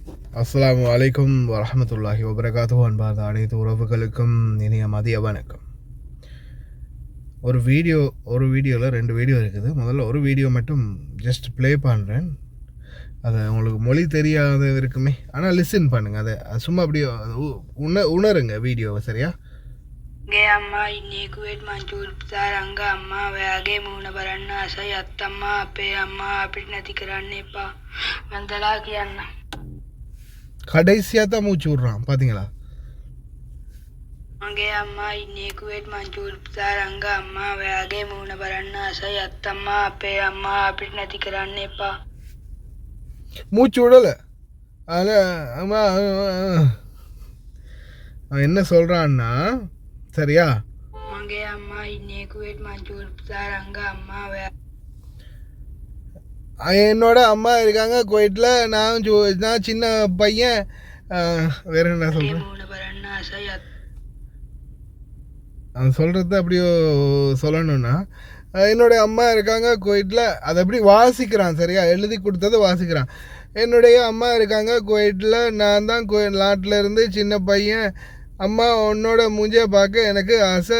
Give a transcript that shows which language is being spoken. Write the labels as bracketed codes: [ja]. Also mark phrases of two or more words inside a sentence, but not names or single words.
[ar] السلام عليكم ورحمة الله وبركاته. [ta] அன்பார்ந்த அனைத்து உறவுகளுக்கும் இனிய மதிய வணக்கம். ஒரு வீடியோவில் 2 வீடியோ இருக்குது. முதல்ல ஒரு வீடியோ மட்டும் [en] just play [ta] பண்ணுறேன். அதை உங்களுக்கு மொழி தெரியாத இருக்குமே, ஆனால் லிசன் பண்ணுங்கள். அதை சும்மா அப்படியே உணருங்க வீடியோவை. சரியா? [si] ගේ අම්මා ඉන්නේ කුවේට් මංචූරියා රංග අම්මා ඔයාගේ මූණ බලන්න ආසයි අත්තම්මා අපේ අම්මා අපිට නැති කරන්න එපා වන්දලා කියන්න. [ta] கடைசியாக தான் மூச்சு விட்றான், பார்த்தீங்களா? [si] මගේ අම්මා ඉන්නේ කුවේට් මංචූරියා රංග අම්මා ඔයාගේ මූණ බලන්න ආසයි අත්තම්මා අපේ අම්මා අපිට නැති කරන්න එපා. [ta] மூச்சு விடலை. அதில் அம்மா அவன் என்ன சொல்கிறான்னா, சரியா? [si] මගේ අම්මා ඉන්නේ කුවේට් මංචූරියා රංග අම්මா [ta] என்னோட அம்மா இருக்காங்க குவைட்டில். நான் சின்ன பையன். வேற என்ன சொல்கிறேன், [si] මූණ බලන්න ආසයි [ta] அவன் சொல்கிறது அப்படியோ சொல்லணும்னா, என்னுடைய அம்மா இருக்காங்க குவைட்டில். அதை அப்படி வாசிக்கிறான். சரியா? எழுதி கொடுத்தது வாசிக்கிறான். என்னுடைய அம்மா இருக்காங்க குவைட்டில். நான் தான் நாட்டில் இருந்து சின்ன பையன். அம்மா உன்னோட மூஞ்சியை பார்க்க எனக்கு ஆசை.